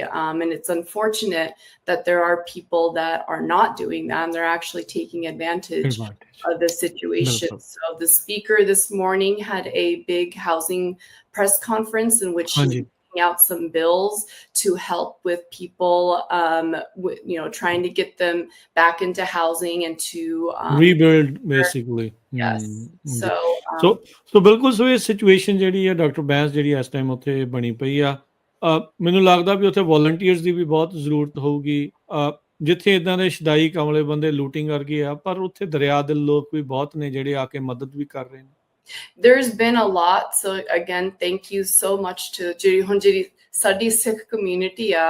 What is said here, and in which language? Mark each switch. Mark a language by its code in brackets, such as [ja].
[en] And it's unfortunate that there are people that are not doing that, and they're actually taking advantage of the situation. So the speaker this morning had a big housing press conference in which she's out some bills to help with people, trying to get them back into housing and to rebuild basically. Yes. [pa] So ਬਿਲਕੁਲ ਸੋ ਇਹ situation ਜਿਹੜੀ ਹੈ doctor Bains ਜਿਹੜੀ ਇਸ time ਉੱਥੇ ਬਣੀ ਪਈ ਆ ਮੈਨੂੰ ਲੱਗਦਾ ਵੀ ਉੱਥੇ ਵੋਲੰਟੀਅਰਸ ਦੀ ਵੀ ਬਹੁਤ ਜ਼ਰੂਰਤ ਹੋਊਗੀ ਜਿੱਥੇ ਇਦਾਂ ਦੇ ਸ਼ਦਾਈ ਕਮਲੇ ਬੰਦੇ ਲੂਟਿੰਗ ਕਰਕੇ ਆ ਪਰ ਉੱਥੇ ਦਰਿਆ ਦਿਲ ਲੋਕ ਵੀ ਬਹੁਤ ਨੇ ਜਿਹੜੇ ਆ ਕੇ ਮਦਦ ਵੀ ਕਰ ਰਹੇ ਨੇ [en] There's been a lot. So again, thank you so much to Sadi Sikh community.